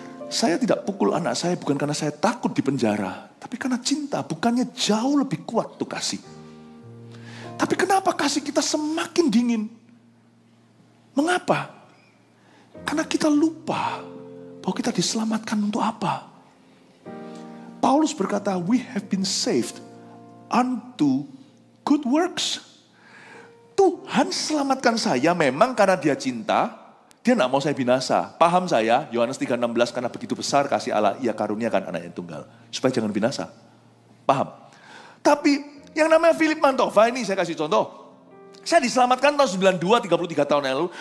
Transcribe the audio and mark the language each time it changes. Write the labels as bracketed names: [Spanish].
[Indonesian] Saya tidak pukul anak saya bukan karena saya takut di penjara. Tapi karena cinta. Bukannya jauh lebih kuat tuh kasih. Tapi kenapa kasih kita semakin dingin? Mengapa? Karena kita lupa bahwa kita diselamatkan untuk apa? Paulus berkata, [English] we have been saved unto good works. [Indonesian] Tuhan selamatkan saya memang karena dia cinta, dia tidak mau saya binasa. Paham saya, Yohanes 3:16, karena begitu besar kasih Allah, ia karuniakan anak yang tunggal. Supaya jangan binasa. Paham? Tapi yang namanya Philip Mantova ini saya kasih contoh. Saya diselamatkan tahun 92, 33 tahun yang lalu.